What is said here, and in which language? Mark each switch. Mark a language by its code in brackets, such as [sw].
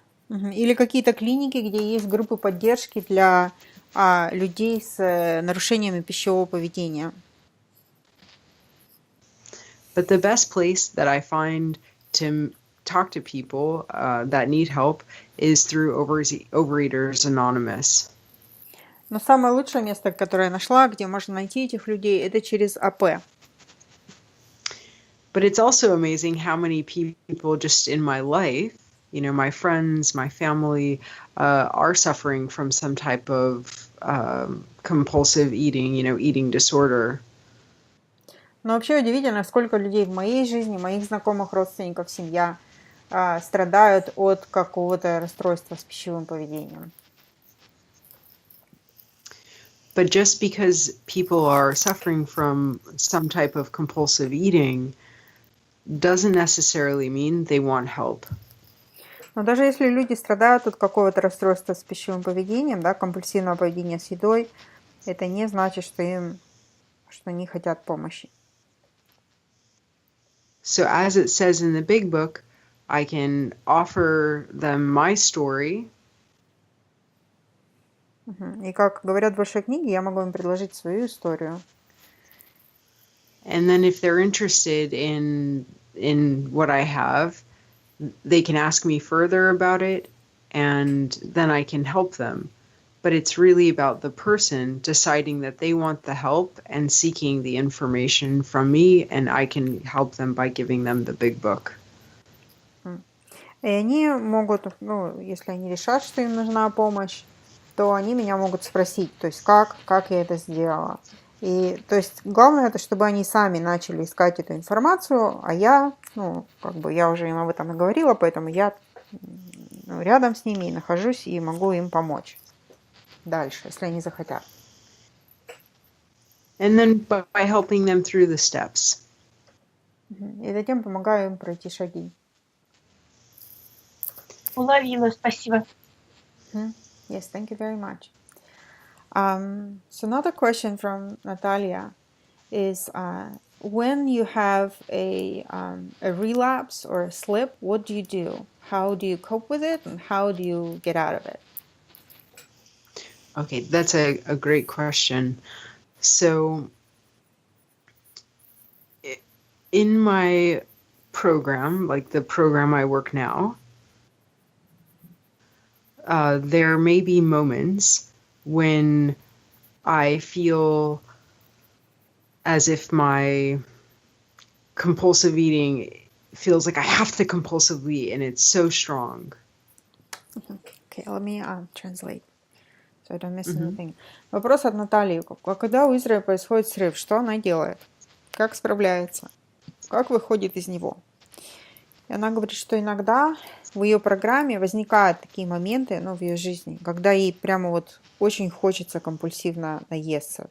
[ru] Или какие-то клиники, где есть группы поддержки для людей с нарушениями пищевого поведения. [en] But the best place that I find to talk to people that need help is through Overeaters Anonymous. [ru] Но самое лучшее место, которое я нашла, где можно найти этих людей, это через АП. [en] But it's also amazing how many people just in my life, my friends, my family, are suffering from some type of compulsive eating, eating disorder. [ru] Но вообще удивительно, сколько людей в моей жизни, моих знакомых, родственников, семья страдают от какого-то расстройства с пищевым поведением. [en] But just because people are suffering from some type of compulsive eating doesn't necessarily mean they want help. [ru] Но даже если люди страдают от какого-то расстройства с пищевым поведением, да, компульсивного поведения с едой, это не значит, что они хотят помощи. [en] So as it says in the big book, I can offer them my story. [ru] И как говорят в большой книге, я могу им предложить свою историю. [en] And then if they're interested in what I have, they can ask me further about it, and then I can help them. But it's really about the person deciding that they want the help and seeking the information from me, and I can help them by giving them the big book. [ru] И они могут, если они решат, что им нужна помощь, то они меня могут спросить, то есть как я это сделала. И то есть главное это, чтобы они сами начали искать эту информацию, а я, я уже им об этом и говорила, поэтому я рядом с ними и нахожусь и могу им помочь дальше, если они захотят. [en] And then by helping them through the steps. [ru] И затем помогаю им пройти шаги. Уловила, спасибо. [en] Yes, thank you very much. So another question from Natalia is, when you have a relapse or a slip, what do you do? How do you cope with it, and how do you get out of it? Okay, that's a great question. So in my program, like the program I work now, there may be moments when I feel as if my compulsive eating feels like I have to compulsively eat, and it's so strong. Okay, let me translate, so I don't miss anything. [ru] Вопрос от Натальи. Когда у Израиля происходит срыв, что она делает? Как справляется? Как выходит из него? И она говорит, что иногда в ее программе возникают такие моменты, в ее жизни, когда ей прямо вот очень хочется компульсивно наесться.